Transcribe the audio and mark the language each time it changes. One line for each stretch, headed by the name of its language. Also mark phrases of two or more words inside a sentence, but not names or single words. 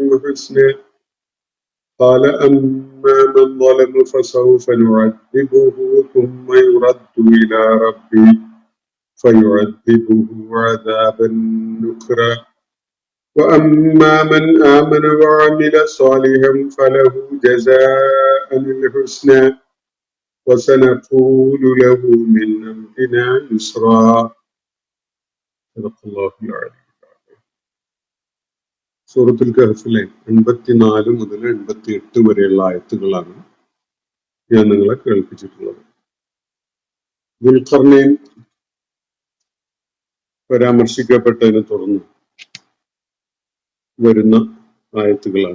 Arabic: حسنا قال أما من ظلم فسوف نعذبه ثم يرد إلى ربه فيعذبه عذابا نكرا وأما من آمن وعمل صالحا فله جزاء الحسنى وسنقول له من أمرنا يسرا. صدق الله العظيم.
Malayalam: സൂറത്തുൽ കഹ്ഫിലെ 84 മുതൽ 88 വരെയുള്ള ആയത്തുകളാണ് ഞാൻ നിങ്ങളെ കേൾപ്പിച്ചിട്ടുള്ളത്. ദുൽഖർനൈൻ പരാമർശിക്കപ്പെട്ടതിനെ തുടർന്ന് വരുന്ന ആയത്തുകളാണ്.